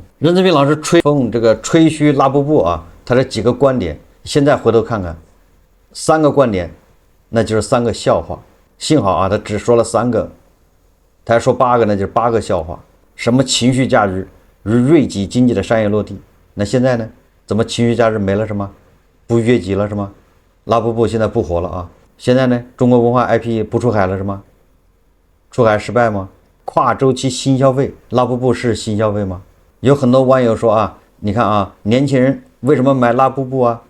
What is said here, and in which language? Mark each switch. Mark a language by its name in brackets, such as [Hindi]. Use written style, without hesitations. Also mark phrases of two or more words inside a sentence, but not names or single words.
[Chinese] 任澤平老師吹噓拉布布啊，他的幾個觀點，現在回頭看看，3個觀點，那就是3個笑話。幸好啊，他只說了3個，他還說8個，那就是8個笑話。什麼情緒價值與瑞吉經濟的商業落地？那現在呢？怎麼情緒價值沒了是嗎？不悅己了是嗎？拉布布現在不火了啊！現在呢？中國文化 IP 不出海了是嗎？出海失敗嗎？跨周期新消費，拉布布是新消費嗎？有很多網友說啊，你看啊，年輕人為什麼買拉布布啊？